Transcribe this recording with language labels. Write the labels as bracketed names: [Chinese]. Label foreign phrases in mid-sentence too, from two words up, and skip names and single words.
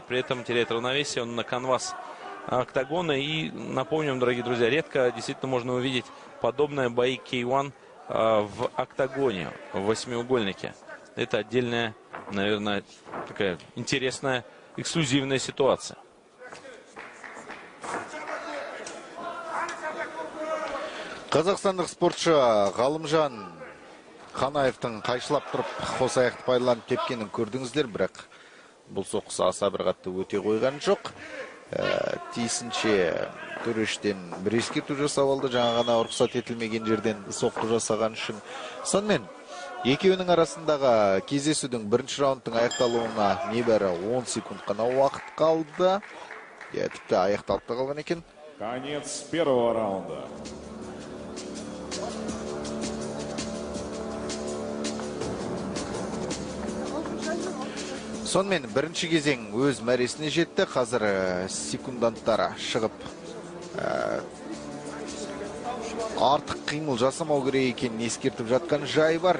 [Russian] При этом теряет равновесие. Он на канвас октагона. И напомним, дорогие друзья, редко действительно можно увидеть подобные бои K1 в октагоне, в восьмиугольнике. Это отдельная, наверное, такая интересная, эксклюзивная ситуация. [Kazakh] Қазақстандық спортшы Ғалымжан Қанаевтың қайшылап тұрып қос аяқты пайдаланып тепкенін көрдіңіздер, бірақ бұл соққысы аса бір қатты өте қойған жоқ. Тиісінше төрештен бір ескерту жасап алды, жаңа ғана рұқсат етілмеген жерден соққы жасаған үшін. Сонымен екеуінің арасындағы кездесудің бірінші раундтың аяқталуына небәрі 10 секунд қана уақыт қалды. Тіпті аяқталып та қалған екен. [Russian] Конец первого раунда. [Kazakh] Сонымен бірінші кезең өз мәресіне жетті. Қазір секунданттар шығып артық қимыл жасамау керек екенін ескертіп жатқан жай бар.